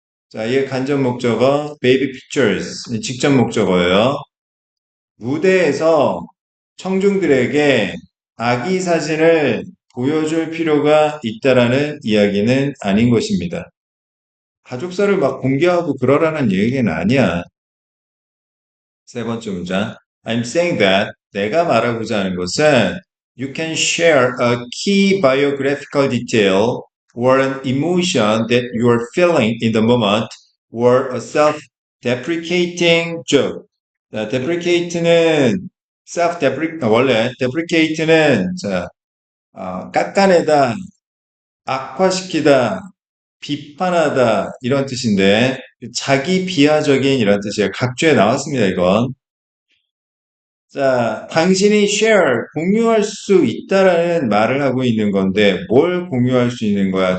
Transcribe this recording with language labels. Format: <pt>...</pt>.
<ko>자, 얘 간접 목적어 baby pictures, 직접 목적어예요. 무대에서 청중들에게 아기 사진을 보여줄 필요가 있다라는 이야기는 아닌 것입니다. 가족사를 막 공개하고 그러라는 얘기는 아니야. 세 번째 문장.</ko> <en>I'm saying that</en> <ko>내가 말하고자 하는 것은</ko> <en>You can share a key biographical detail or an emotion that you are feeling in the moment or a self-deprecating joke.</en> <ko>자, deprecate는 원래 deprecate는 깎아내다, 악화시키다, 비판하다 이런 뜻인데 자기 비하적인 이런 뜻이에요. 각주에 나왔습니다, 이건. 자, 당신이 share, 공유할 수 있다라는 말을 하고 있는 건데, 뭘 공유할 수 있는 거야?</ko>